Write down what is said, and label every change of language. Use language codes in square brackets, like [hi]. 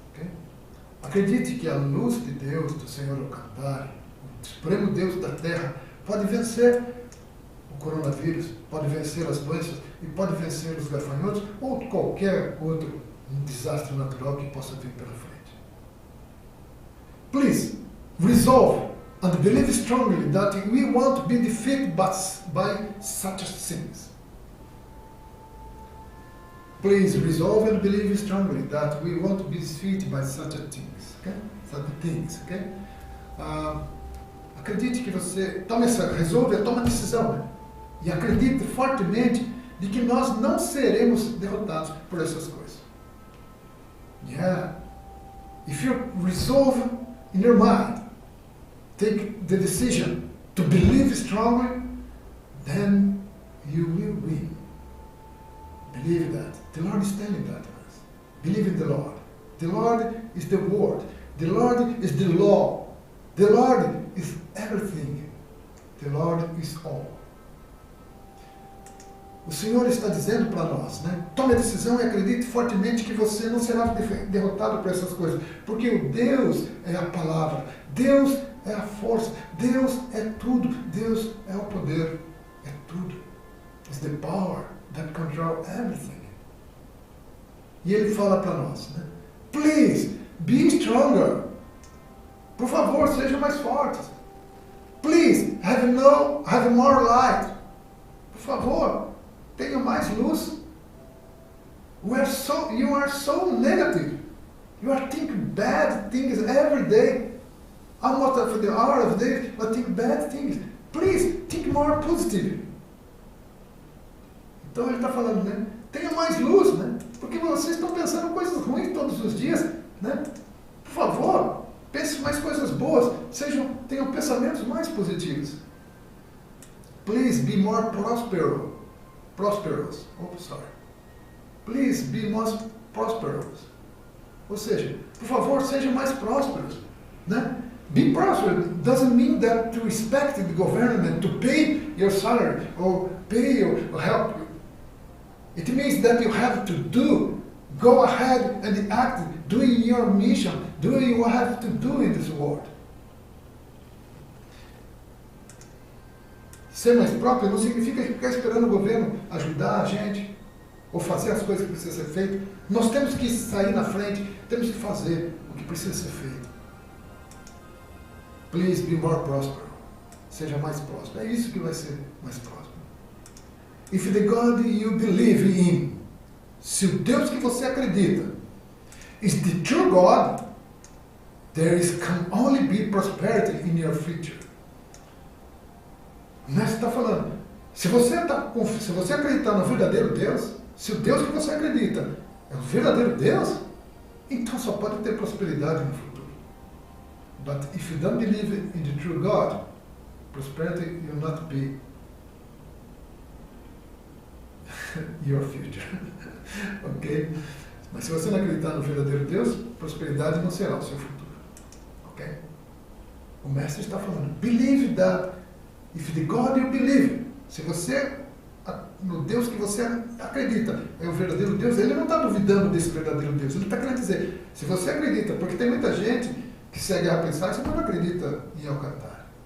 [en] Okay? [pt] Acredite que a luz de Deus, do Senhor Okawa, o Supremo Deus da Terra, pode vencer o coronavírus, pode vencer as doenças e pode vencer os gafanhotos ou qualquer outro desastre natural que possa vir pela frente. [en] Please resolve and believe strongly that we won't be defeated by such things. Please resolve and believe strongly that we won't be defeated by such things. Okay? Such things. Okay? [pt] Acredite que você resolve, toma decisão, né? E acredite fortemente de que nós não seremos derrotados por essas coisas. [en] Yeah. If you resolve in your mind, take the decision to believe strongly, then you will win. Believe that. The Lord is telling that to us. Believe in the Lord. The Lord is the Word. The Lord is the law. The Lord is everything. The Lord is all. [pt] O Senhor está dizendo para nós, né? Tome a decisão e acredite fortemente que você não será derrotado por essas coisas. Porque o Deus é a palavra. Deus é a força. Deus é tudo. Deus é o poder. É tudo. [en] It's the power that controls everything. [pt] E ele fala para nós, né? [en] Please, be stronger. [pt] Por favor, sejam mais fortes. [en] Please, have more light. [pt] Por favor, tenha mais luz. [en] You are so negative. You are thinking bad things every day. almost for the hour of the day, but think bad things. Please, think more positive. [pt] Então ele está falando, né? Tenha mais luz, né? Porque vocês estão pensando coisas ruins todos os dias, né? Por favor, pense mais coisas boas, tenham pensamentos mais positivos. [en] Please be more prosperous. Oh, sorry. Please be more prosperous. [pt] Ou seja, por favor, sejam mais prósperos, né? [en] Be prosperous doesn't mean that to expect the government to pay your salary or pay or help you. It means that you have to go ahead and act, doing your mission, doing what you have to do in this world. [pt] Ser mais próprio não significa ficar esperando o governo ajudar a gente ou fazer as coisas que precisam ser feitas. Nós temos que sair na frente, temos que fazer o que precisa ser feito. [en] Please be more prosperous. [pt] Seja mais próspero. É isso que vai ser mais próspero. [en] If the God you believe in, [pt] se o Deus que você acredita [en] is the true God, can only be prosperity in your future. [pt] O mestre está falando, se você acreditar no verdadeiro Deus, se o Deus que você acredita é o verdadeiro Deus, então só pode ter prosperidade no futuro. [en] But if you don't believe in the true God, prosperity will not be your future. Ok? [pt] Mas se você não acreditar no verdadeiro Deus, prosperidade não será o seu futuro. Ok? O mestre está falando, [en] believe that if the God you believe, [pt] se você, no Deus que você acredita, é o verdadeiro Deus, ele não está duvidando desse verdadeiro Deus, ele está querendo dizer, se você acredita, porque tem muita gente que segue a pensar, você não acredita em Alcantar.